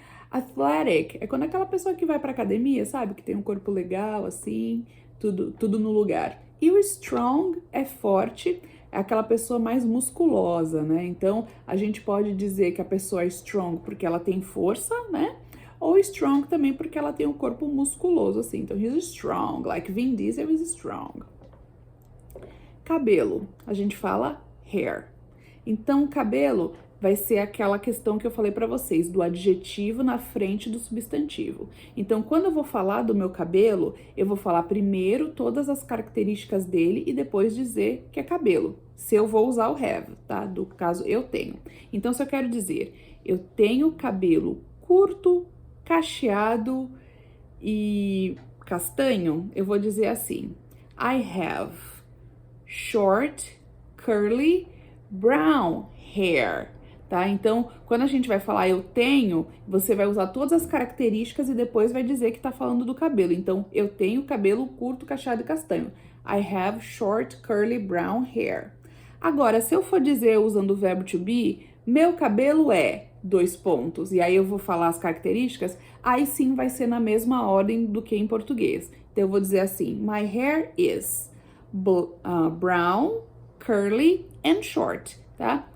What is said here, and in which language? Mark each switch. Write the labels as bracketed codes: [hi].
[pt] Athletic é quando aquela pessoa que vai pra academia, sabe? Que tem um corpo legal, assim, tudo no lugar. E o strong é forte, é aquela pessoa mais musculosa, né? Então, a gente pode dizer que a pessoa é strong porque ela tem força, né? Ou strong também porque ela tem um corpo musculoso, assim. [en] Então, he's strong, like Vin Diesel is strong. [pt] Cabelo, a gente fala hair. Então, cabelo vai ser aquela questão que eu falei para vocês, do adjetivo na frente do substantivo. Então, quando eu vou falar do meu cabelo, eu vou falar primeiro todas as características dele e depois dizer que é cabelo. Se eu vou usar o have, tá? Do caso eu tenho. Então, se eu quero dizer, eu tenho cabelo curto, cacheado e castanho, eu vou dizer assim, [en] I have short, curly, brown hair. [pt] Tá? Então, quando a gente vai falar eu tenho, você vai usar todas as características e depois vai dizer que tá falando do cabelo. Então, eu tenho cabelo curto, cacheado e castanho. [en] I have short, curly, brown hair. [pt] Agora, se eu for dizer usando o verbo to be, meu cabelo é ... E aí eu vou falar as características, aí sim vai ser na mesma ordem do que em português. Então, eu vou dizer assim, [en] my hair is brown, curly and short, [pt] tá?